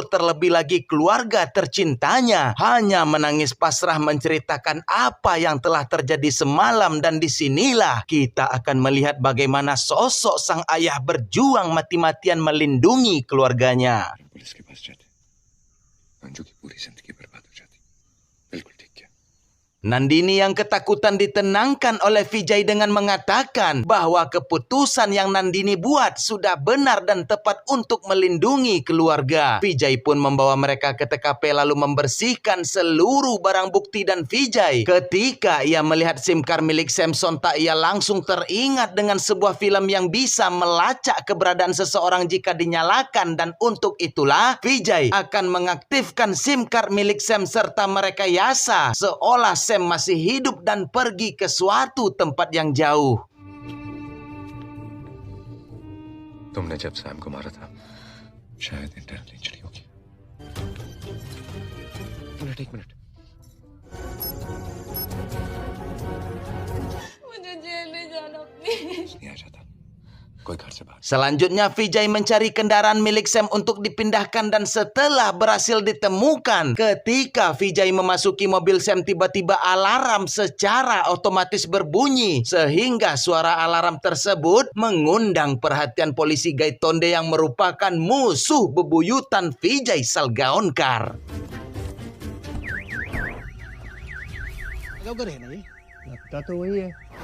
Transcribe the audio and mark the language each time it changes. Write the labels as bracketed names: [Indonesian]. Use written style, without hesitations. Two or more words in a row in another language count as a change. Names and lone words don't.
[Indonesian] Terlebih lagi keluarga tercintanya hanya menangis pasrah menceritakan apa yang telah terjadi semalam. Dan disinilah kita akan melihat bagaimana sosok sang ayah berjuang mati-matian melindungi keluarganya. [Hindi] पुलिस के पास जाते अंजू की पूरी जिंदगी बर्बाद हो जाती। बिल्कुल ठीक किया। [Indonesian] Nandini yang ketakutan ditenangkan oleh Vijay dengan mengatakan bahwa keputusan yang Nandini buat sudah benar dan tepat untuk melindungi keluarga. Vijay pun membawa mereka ke TKP lalu membersihkan seluruh barang bukti dan Vijay ketika ia melihat SIM card milik Sam sontak ia langsung teringat dengan sebuah film yang bisa melacak keberadaan seseorang jika dinyalakan dan untuk itulah Vijay akan mengaktifkan SIM card milik Sam serta merekayasa seolah Sam masih hidup dan pergi ke suatu tempat yang jauh. [Hindi] तुमने जब सैम को मारा था शायद इंटरनेट चली होगी। एक मिनट मुझे जेल नहीं जाना प्लीज। नहीं आ जाता कोई घर से बाहर। [Indonesian] Selanjutnya Vijay mencari kendaraan milik Sam untuk dipindahkan dan setelah berhasil ditemukan, ketika Vijay memasuki mobil Sam tiba-tiba alarm secara otomatis berbunyi sehingga suara alarm tersebut mengundang perhatian polisi Gaitonde yang merupakan musuh bebuyutan Vijay Salgaonkar. [Hindi] उधर है ना ये लगता तो वही है।